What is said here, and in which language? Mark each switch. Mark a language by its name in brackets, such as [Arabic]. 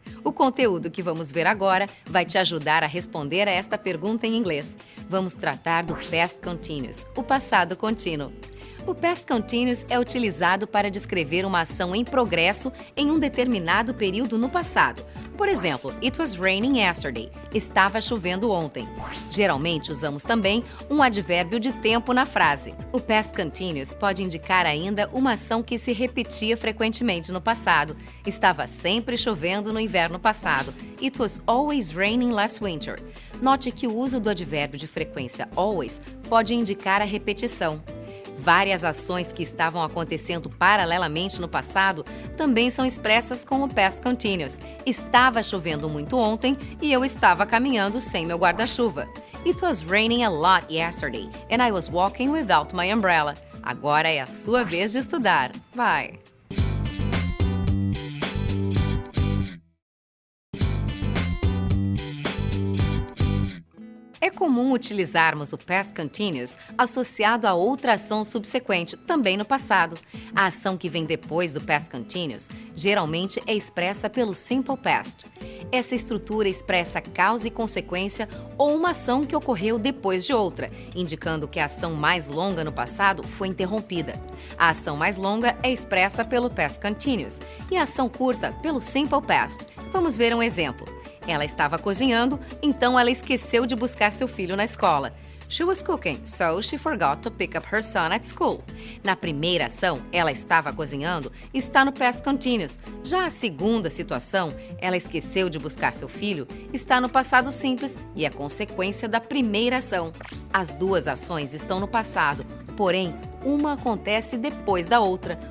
[Portuguese] O conteúdo que vamos ver agora vai te ajudar a responder a esta pergunta em inglês. Vamos tratar do Past Continuous, o passado contínuo. O Past Continuous é utilizado para descrever uma ação em progresso em um determinado período no passado. Por exemplo, [English] it was raining yesterday. [Portuguese] Estava chovendo ontem. Geralmente usamos também um advérbio de tempo na frase. O Past Continuous pode indicar ainda uma ação que se repetia frequentemente no passado. Estava sempre chovendo no inverno passado. [English] It was always raining last winter. [Portuguese] Note que o uso do advérbio de frequência always pode indicar a repetição. Várias ações que estavam acontecendo paralelamente no passado também são expressas com o Past Continuous. Estava chovendo muito ontem e eu estava caminhando sem meu guarda-chuva. [English] It was raining a lot yesterday and I was walking without my umbrella. [Portuguese] Agora é a sua vez de estudar. Vai! É comum utilizarmos o Past Continuous associado a outra ação subsequente, também no passado. A ação que vem depois do Past Continuous geralmente é expressa pelo Simple Past. Essa estrutura expressa causa e consequência ou uma ação que ocorreu depois de outra, indicando que a ação mais longa no passado foi interrompida. A ação mais longa é expressa pelo Past Continuous e a ação curta pelo Simple Past. Vamos ver um exemplo. Ela estava cozinhando, então ela esqueceu de buscar seu filho na escola. [English] She was cooking, so she forgot to pick up her son at school. [Portuguese] Na primeira ação, ela estava cozinhando, está no Past Continuous. Já a segunda situação, ela esqueceu de buscar seu filho, está no passado simples e é consequência da primeira ação. As duas ações estão no passado, porém, uma acontece depois da outra.